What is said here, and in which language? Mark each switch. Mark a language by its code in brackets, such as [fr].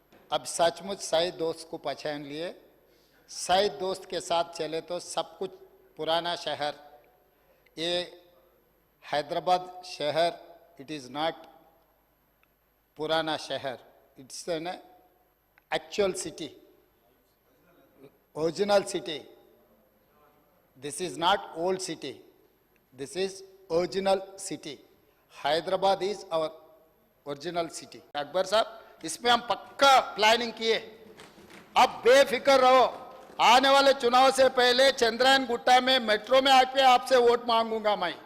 [hi] अब सचमुच सही दोस्त को पहचान लिए, सही दोस्त के साथ चले तो सब कुछ पुराना शहर, ये हैदराबाद शहर, [en] It is not पुराना शहर, it's an actual city, original city. This is not old city, this is original city. Hyderabad is our original city. [hi] Akbar साहब, इसमें हम पक्का प्लानिंग किए. अब बेफिक्र रहो, आने वाले चुनाव से पहले चंद्रायन गुट्टा में मेट्रो में आके आपसे वोट मांगूंगा.